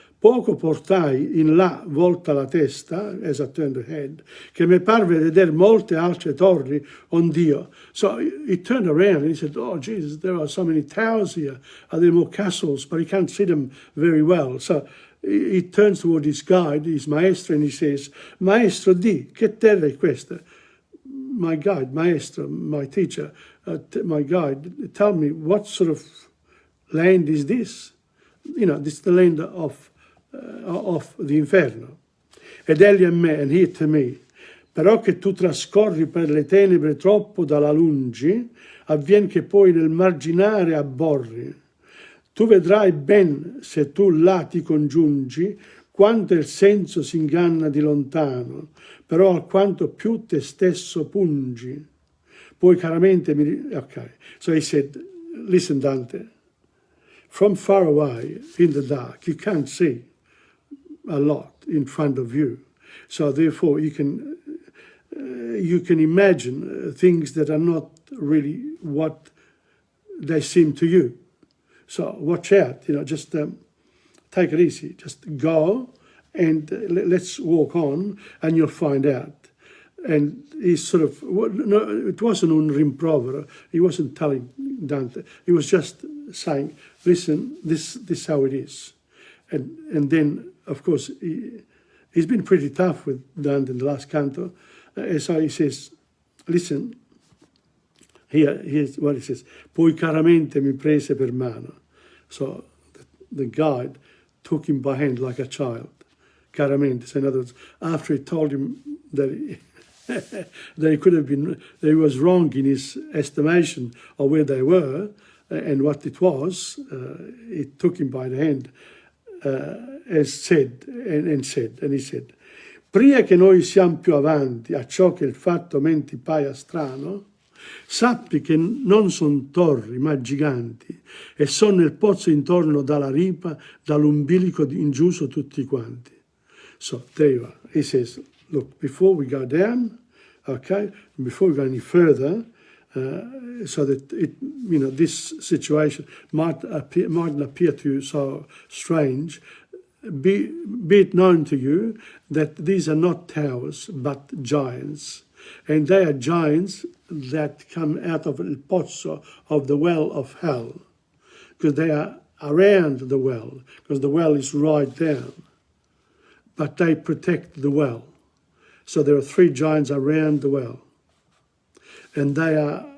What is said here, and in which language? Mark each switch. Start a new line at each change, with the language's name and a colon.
Italian: Poco portai in là volta la testa,
English: as I turned the head,
Italian: che mi parve vedere molte altre torri on Dio.
English: So he turned around and he said, oh, Jesus, there are so many towers here. Are there more castles? But he can't see them very well. So he turns toward his guide, his maestro, and he says,
Italian: Maestro, che terra è questa?
English: My guide, maestro, my teacher, my guide, tell me, what sort of land is this? You know, this is the land of the Inferno.
Italian: Ed egli a me,
English: and he to me,
Italian: però che tu trascorri per le tenebre troppo dalla lungi, avvien che poi nel marginare abborri. Tu vedrai ben, se tu là ti congiungi, quanto il senso si inganna di lontano, però alquanto più te stesso pungi. Poi chiaramente okay.
English: So he said, listen, Dante, from far away in the dark, you can't see a lot in front of you. So therefore you can imagine things that are not really what they seem to you. So watch out, you know, just take it easy. Just go and let's walk on and you'll find out. And he sort of, no, it wasn't
Italian: un rimprovero.
English: He wasn't telling Dante. He was just saying, listen, this is how it is. And then, of course, he's been pretty tough with Dante in the last canto. So he says, listen, here's what he says.
Italian: Poi caramente mi prese per mano.
English: So the guide took him by hand like a child. Caramente. So in other words, after he told him that they could have been, that he was wrong in his estimation of where they were and what it was, he took him by the hand. As said, and he said,
Italian: prima che noi siamo più avanti a ciò che il fatto menti paia strano, sappi che non son torri ma giganti e son nel pozzo intorno dalla ripa, dall'umbilico ingiuso tutti quanti.
English: So there you are. He says, look, before we go down, okay, before we go any further, so that it, you know, this situation mightn't appear to you so strange. Be it known to you that these are not towers but giants, and they are giants that come out of el pozzo, of the well of hell, because they are around the well, because the well is right down, but they protect the well. So there are 3 giants around the well. And they are